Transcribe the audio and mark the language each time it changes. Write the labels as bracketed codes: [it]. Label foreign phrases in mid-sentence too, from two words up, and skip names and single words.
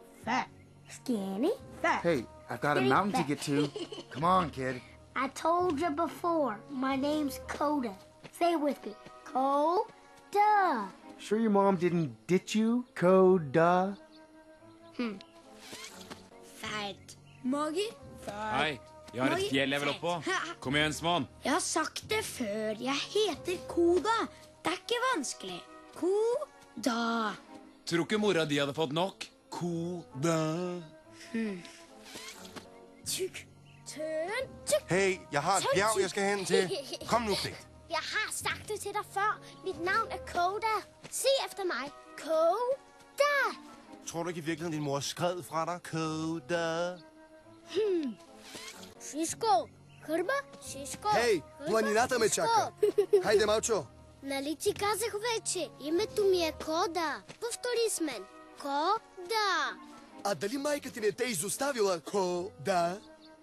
[en] Fat. Skinny? Fat. Hey, I've got a mountain to get to. Come on, kid. I told you before, my name's Coda. Say it with me. Coda. Sure your mom didn't ditch you, Coda? [no] Feit. Mager? Hei, jeg har et fjell jeg vil opp på. Kom igjen, Svan. Jeg har sagt det før. Jeg heter Koda. Det er ikke vanskelig. Koda. Tror ikke mora di hadde fått nok? Koda. [da] Tyk. Tøn. Tyk. Hey, jeg har et bjerg, jeg skal hen til. Kom nu, Pligt. Jeg har sagt det til dig før. Mit navn er Koda. Se efter mig. Koda. Tror du ikke i virkeligheden, din mor skred fra dig? Coda. [bg] Шишко. Хърба. Шишко. Хей, планината ме чака. Хайде, Малчо. Нали ти казах вече? Името ми е Кода. Повтори с мен. Кода. А дали майка ти не те изоставила, Кода?